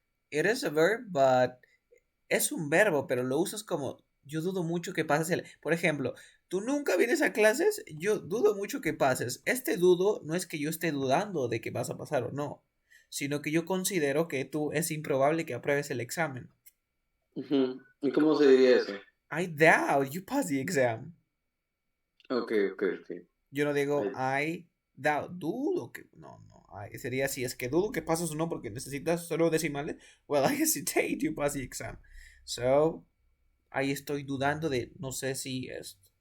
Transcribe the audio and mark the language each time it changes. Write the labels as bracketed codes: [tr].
[en] It is a verb, but [es] es un verbo, pero lo usas como yo dudo mucho que pases el. Por ejemplo, ¿Tú nunca vienes a clases? Yo dudo mucho que pases. Este dudo no es que yo esté dudando de que vas a pasar o no, sino que yo considero que tú es improbable que apruebes el examen. Ujú. ¿Y cómo se diría eso? [en] I doubt you pass the exam. [es] Ok, ok, ok. Yo no digo Ahí. [en] I doubt, [es] dudo que. No, no. Sería si es que dudo que pases o no porque necesitas solo decimales. [en] Well, I hesitate you pass the exam. [es] So, ahí estoy dudando de no sé si es.